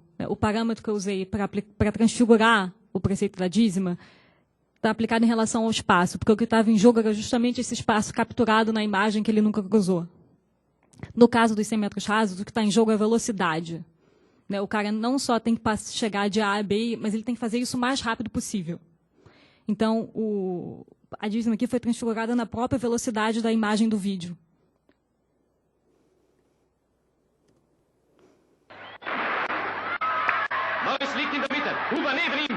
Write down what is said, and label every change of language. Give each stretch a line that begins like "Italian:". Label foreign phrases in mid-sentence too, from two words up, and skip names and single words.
Portuguese: O parâmetro que eu usei para transfigurar o preceito da dízima está aplicado em relação ao espaço, porque o que estava em jogo era justamente esse espaço capturado na imagem que ele nunca cruzou. No caso dos 100 metros rasos, o que está em jogo é a velocidade. Né? O cara não só tem que chegar de A a B, mas ele tem que fazer isso o mais rápido possível. Então, a dízima aqui foi transfigurada na própria velocidade da imagem do vídeo.
German: Norris liegt in der Mitte. Huber neben ihm.